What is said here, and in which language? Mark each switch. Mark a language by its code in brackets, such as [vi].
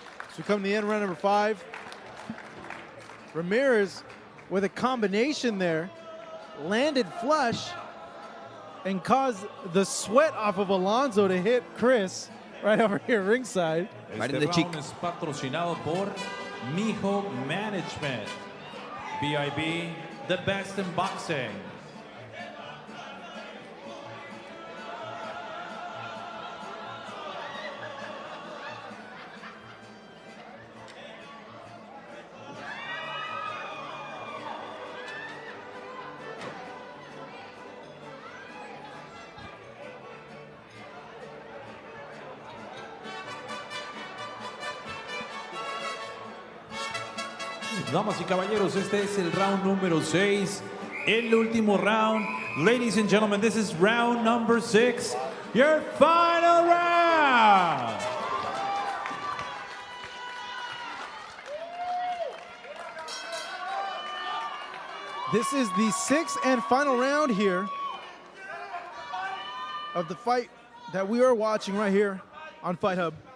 [en] So we come to the end of round number 5. Ramirez with a combination there, landed flush and caused the sweat off of Alonso to hit Chris right over here ringside. Right in the cheek. [es] Es patrocinado por Mijo Management. [en] BIB, the best in boxing. [es] Damas y caballeros, este es el round número 6. El último round. [en] Ladies and gentlemen, this is round number 6. Your final round. This is the 6th and final round here of the fight that we are watching right here on Fight Hub.